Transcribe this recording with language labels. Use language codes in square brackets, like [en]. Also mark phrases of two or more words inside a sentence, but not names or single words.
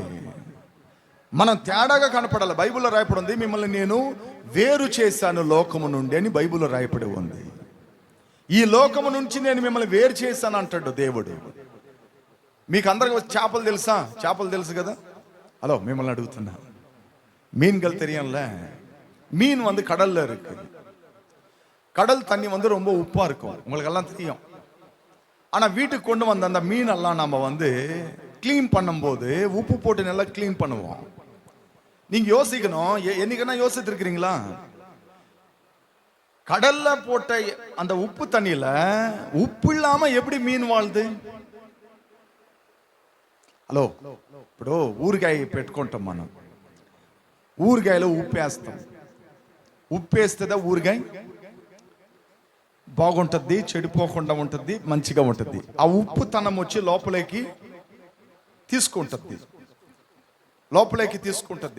[te] మనం తేడాగా కనపడాలి. బైబిల్లో రాయపడి ఉంది, మిమ్మల్ని నేను వేరు చేశాను లోకము నుండి అని బైబిల్లో రాయపడి ఉంది. ఈ లోకము నుంచి నేను మిమ్మల్ని వేరు చేశాను అంటాడు దేవుడు. మీకు అందరికి చేపలు తెలుసా? చేపలు తెలుసు కదా. హలో, మిమ్మల్ని అడుగుతున్నా, [ta] மீன்கள் தெரியும்ல, மீன் வந்து கடல்ல இருக்கு. கடல் தண்ணி வந்து ரொம்ப உப்பா இருக்கும், உங்களுக்கு எல்லாம் தெரியும். ஆனா வீட்டுக்கு கொண்டு வந்த அந்த மீன் எல்லாம் நம்ம வந்து கிளீன் பண்ணும்போது உப்பு போட்டு நல்லா கிளீன் பண்ணுவோம். நீங்க யோசிக்கணும், என்னைக்குன்னா யோசித்து இருக்கிறீங்களா? கடல்ல போட்ட அந்த உப்பு தண்ணியில உப்பு இல்லாம எப்படி மீன் வாழுது? [te] హలో, ఇప్పుడు ఊరికాయ పెట్టుకుంటాం మనం. ఊరికాయలో ఉప్పేస్తాం. ఉప్పేస్తుందా ఊరికాయ? బాగుంటుంది, చెడిపోకుండా ఉంటుంది, మంచిగా ఉంటుంది. ఆ ఉప్పు తనం వచ్చి లోపలికి తీసుకుంటుంది, లోపలికి తీసుకుంటుంది.